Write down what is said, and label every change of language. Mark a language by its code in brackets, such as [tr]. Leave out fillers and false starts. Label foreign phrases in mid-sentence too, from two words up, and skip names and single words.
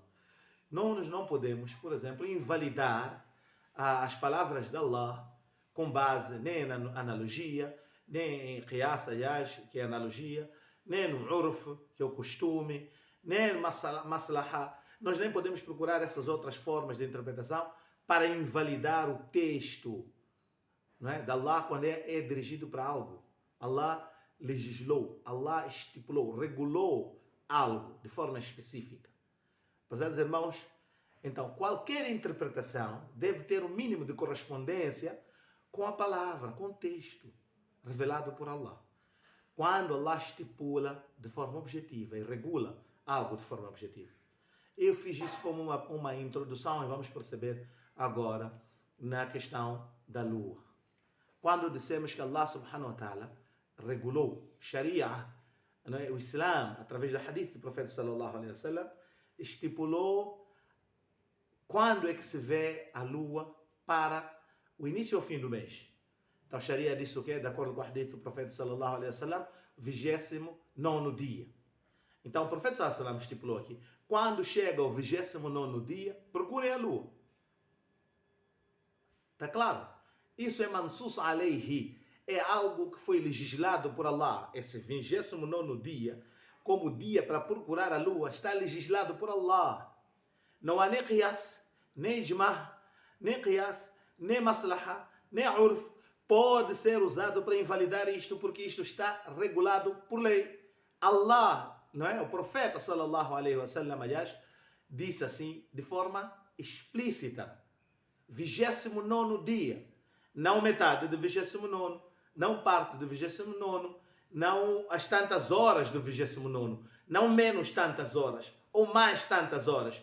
[pt] Nós não podemos, por exemplo, invalidar as palavras de Allah com base nem na analogia, nem em qiyas, que é analogia, nem no urf, que é o costume, nem no maslaha. Nós nem podemos procurar essas outras formas de interpretação para invalidar o texto, não é, de Allah quando é dirigido para algo. Allah legislou, Allah estipulou, regulou algo de forma específica. Prezados irmãos, então qualquer interpretação deve ter um mínimo de correspondência com a palavra, com o texto revelado por Allah. Quando Allah estipula de forma objetiva e regula algo de forma objetiva. Eu fiz isso como uma introdução e vamos perceber agora na questão da lua. Quando dissemos que Allah [ar] سبحانه وتعالى [pt] regulou Sharia, o Islã, através do hadith do profeta [ar] صلى الله عليه وسلم, [pt] estipulou quando é que se vê a lua para o início ou fim do mês. Então, Sharia diz o quê? De acordo com o hadith do profeta [ar] صلى الله عليه وسلم, [pt] 29º dia. Então, o profeta [ar] صلى الله عليه وسلم [pt] estipulou aqui, quando chega o 29º dia, procurem a lua. Está claro? Isso é [ar] منصوص عليه. [pt] É algo que foi legislado por Allah. Esse 29º dia, como dia para procurar a lua, está legislado por Allah. Não há nem qiyas, nem ijma, nem qiyas, nem maslaha, nem urf. Pode ser usado para invalidar isto, porque isto está regulado por lei. Allah, não é? O profeta [ar] صلى الله عليه وسلم, [pt] aliás, disse assim, de forma explícita, 29º dia, não metade do 29º, não parte do 29º, não as tantas horas do 29º, não menos tantas horas, ou mais tantas horas.